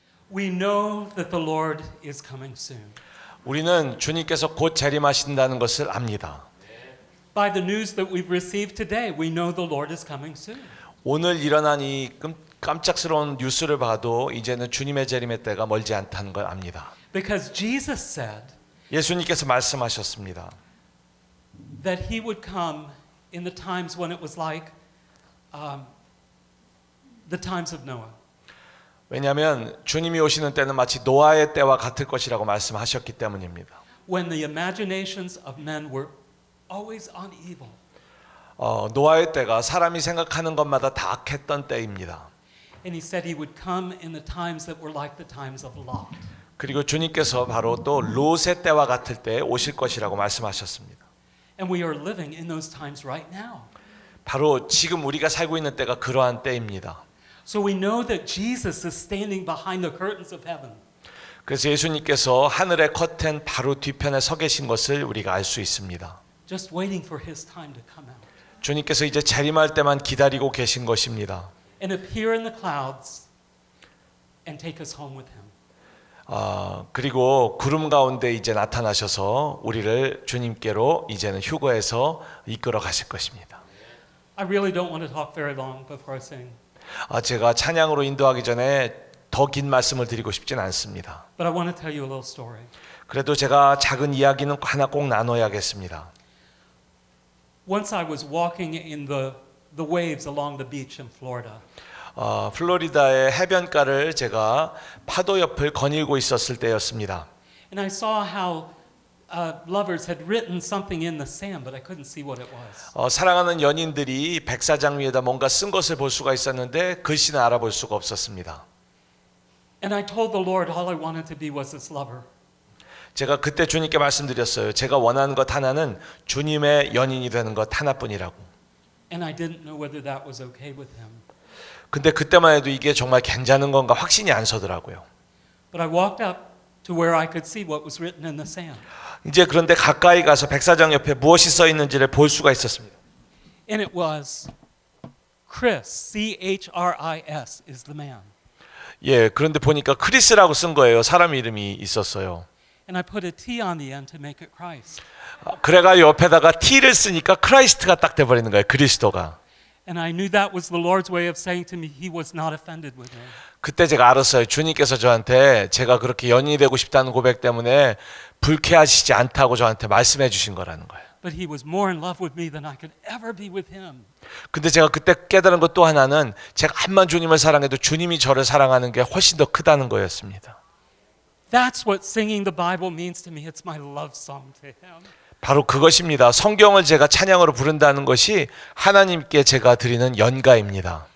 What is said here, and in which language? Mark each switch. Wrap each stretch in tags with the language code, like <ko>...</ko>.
<en>We know that the Lord is coming soon.</en> <ko>우리는 주님께서 곧 재림하신다는 것을 압니다.</ko> <en>By the news that we've received today, we know the Lord is coming soon.</en> <ko>오늘 일어난 이 깜짝스러운 뉴스를 봐도 이제는 주님의 재림의 때가 멀지 않다는 걸 압니다.</ko> <en>Because Jesus said</en> <ko>예수님께서 말씀하셨습니다.</ko> <en>that he would come in the times when it was like the times of Noah.</en> <ko>왜냐하면 주님이 오시는 때는 마치 노아의 때와 같을 것이라고 말씀하셨기 때문입니다.</ko> <en>When the imaginations of men were always on evil.</en> <ko>노아의 때가 사람이 생각하는 것마다 다 악했던 때입니다.</ko> <en>And he said he would come in the times that were like the times of Lot.</en> <ko>그리고 주님께서 바로 또 롯의 때와 같을 때에 오실 것이라고 말씀하셨습니다.</ko> <en>And we are living in those times right now.</en> <ko>바로 지금 우리가 살고 있는 때가 그러한 때입니다.</ko> <en>So we know that Jesus is standing behind the curtains of heaven.</en> <ko>그래서 예수님께서 하늘의 커튼 바로 뒤편에 서 계신 것을 우리가 알 수 있습니다.</ko> <en>Just waiting for his time to come out.</en> <ko>주님께서 이제 재림할 때만 기다리고 계신 것입니다.</ko> <en>And appear in the clouds and take us home with him.</en> <ko>그리고 구름 가운데 이제 나타나셔서 우리를 주님께로 이제는 휴거해서 이끌어 가실 것입니다.</ko> <en>I really don't want to talk very long before I sing.</en> <ko>제가 찬양으로 인도하기 전에 더 긴 말씀을 드리고 싶진 않습니다.</ko> <en>But I want to tell you a little story.</en> <ko>그래도 제가 작은 이야기는 하나 꼭 나눠야겠습니다.</ko> <en>Once I was walking in the waves along the beach in Florida.</en> <ko>플로리다의 해변가를 제가 파도 옆을 거닐고 있었을 때였습니다.</ko> <en>And I saw how lovers had written something in the sand, but I couldn't see what it was.</en> <ko>사랑하는 연인들이 백사장 위에다 뭔가 쓴 것을 볼 수가 있었는데 글씨는 알아볼 수가 없었습니다.</ko> <en>And I told the Lord all I wanted to be was his lover.</en> <ko>제가 그때 주님께 말씀드렸어요. 제가 원하는 것 하나는 주님의 연인이 되는 것 하나뿐이라고.</ko> <en>And I didn't know whether that was okay with him.</en> <ko>근데 그때만 해도 이게 정말 괜찮은 건가 확신이 안 서더라고요.</ko> <en>But I walked up to where I could see what was written in the sand.</en> <ko>이제 그런데 가까이 가서 백사장 옆에 무엇이 써 있는지를 볼 수가 있었습니다.</ko> <en>And it was Chris, C-H-R-I-S is the man.</en> <ko>예, 그런데 보니까 크리스라고 쓴 거예요. 사람 이름이 있었어요.</ko> <en>And I put a T on the end to make it Christ.</en> <ko>그래가 옆에다가 T를 쓰니까 크라이스트가 딱 돼버리는 거예요. 그리스도가.</ko> <en>And I knew that was the Lord's way of saying to me he was not offended with me.</en> <ko>그때 제가 알았어요. 주님께서 저한테 제가 그렇게 연인이 되고 싶다는 고백 때문에 불쾌하시지 않다고 저한테 말씀해 주신 거라는 거예요.</ko> <en>But he was more in love with me than I could ever be with him.</en> <ko>근데 제가 그때 깨달은 것 또 하나는 제가 암만 주님을 사랑해도 주님이 저를 사랑하는 게 훨씬 더 크다는 거였습니다.</ko> <en>That's what singing the Bible means to me. It's my love song to him.</en> <ko>바로 그것입니다. 성경을 제가 찬양으로 부른다는 것이 하나님께 제가 드리는 연가입니다.</ko>